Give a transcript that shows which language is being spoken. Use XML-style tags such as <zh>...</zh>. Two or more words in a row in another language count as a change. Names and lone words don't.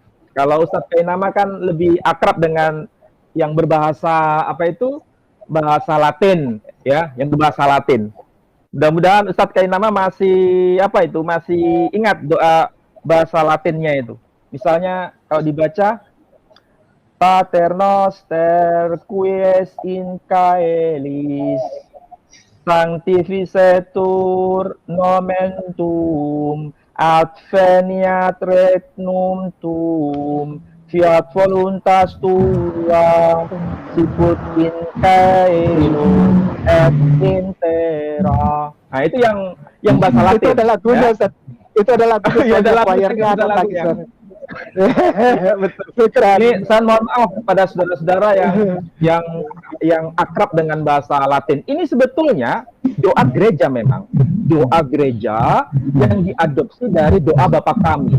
<id>Kalau Ustadz Kainama kan lebih akrab dengan yang berbahasa apa itu bahasa Latin ya, yang berbahasa Latin. Mudah-mudahan Ustadz Kainama masih masih ingat doa bahasa Latinnya itu. Misalnya kalau dibaca</id> <la>Pater noster quies in caelis sanctificetur nomen tuum adveniat regnum tuum fiat voluntas tua sicut in caelum et in terra.</la> <id>Nah, itu yang bahasa Latin. Itu adalah lagunya, Ustaz. Itu adalah choirnya Betul. Ini saya mohon maaf kepada saudara-saudara yang akrab dengan bahasa Latin. Ini sebetulnya doa gereja memang. Doa gereja yang diadopsi dari doa Bapa Kami.</id>